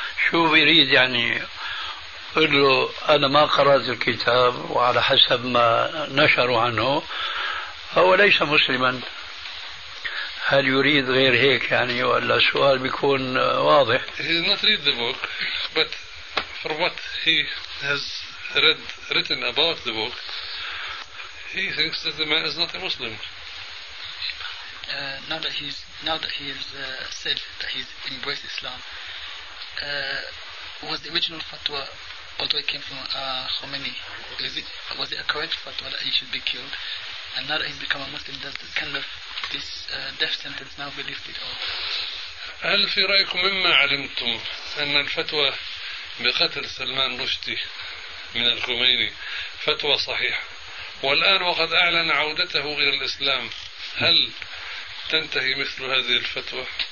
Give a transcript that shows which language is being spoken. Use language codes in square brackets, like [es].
[ar] شو بيريد يعني؟ قل له أنا ما قرأت الكتاب وعلى حسب ما نشروا عنه هو ليس مسلما. هل يريد غير هيك يعني؟ ولا سؤال بيكون واضح؟ [en] He did not read the book, but for what he has written about the book, he thinks that the man is not a Muslim. Now that he's said that he's embraced Islam, was the original fatwa, although it came from Khomeini, was it a correct fatwa that he should be killed? And now that he's become a Muslim, does this kind of this death sentence now be lifted? [ar] هل في رأيكم مما علمتم أن الفتوى بقتل سلمان رشدي من الخميني فتوى صحيحة، والآن وقد أعلن عودته إلى الإسلام، هل تنتهي مثل هذه الفتوى؟